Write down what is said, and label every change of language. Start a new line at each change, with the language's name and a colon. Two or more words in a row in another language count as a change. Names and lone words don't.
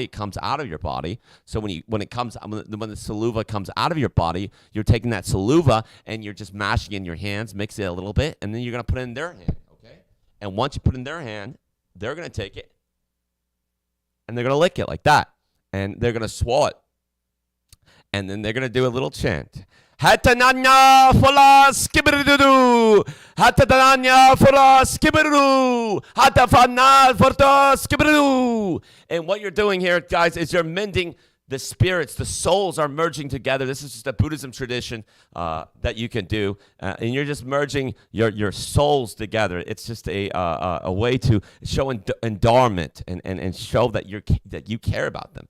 English: It comes out of your body. So when the saliva comes out of your body, you're taking that saliva and you're just mashing in your hands, mix it a little bit, and then you're gonna put it in their hand. Okay. And once you put it in their hand, they're gonna take it and they're gonna lick it like that, and they're gonna swallow it, and then they're gonna do a little chant. Hatananya fola skibberudoo. Hatananya fola skibberudoo. Hatafana forta skibberudoo. And what you're doing here, guys, is you're mending the spirits. The souls are merging together. This is just a Buddhism tradition that you can do, and you're just merging your souls together. It's just a way to show endowment and show that you care about them.